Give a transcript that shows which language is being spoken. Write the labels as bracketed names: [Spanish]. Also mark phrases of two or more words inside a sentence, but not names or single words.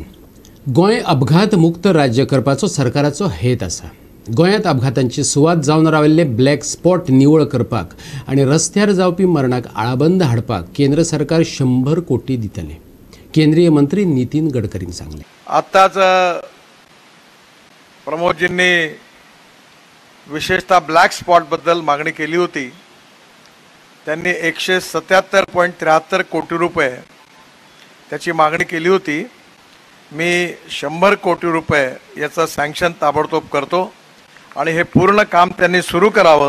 [Konkani] गोंय अपघात मुक्त राज्य करपाचो सरकाराचो हेत आसा. गोंयांत अपघातांची सुवात जावन राविल्ले [English] black spot [Konkani] निवळ करपाक आनी रस्त्यार जावपी मरणाक आळाबंद हाडपाक केंद्र सरकार 100 कोटी दितले. केंद्रीय मंत्री नितीन गडकरीन सांगले. [Marathi] आताच प्रमोदजींनी विशेषतः [English] black spot [Marathi] बद्दल मागणी केली होती. त्यांनी 177.73 कोटी रुपये त्याची मागणी केली होती. मी 100 कोटी रुपये याचं सँक्शन ताबडतोब करतो आणि हे पूर्ण काम त्यांनी सुरू करावं.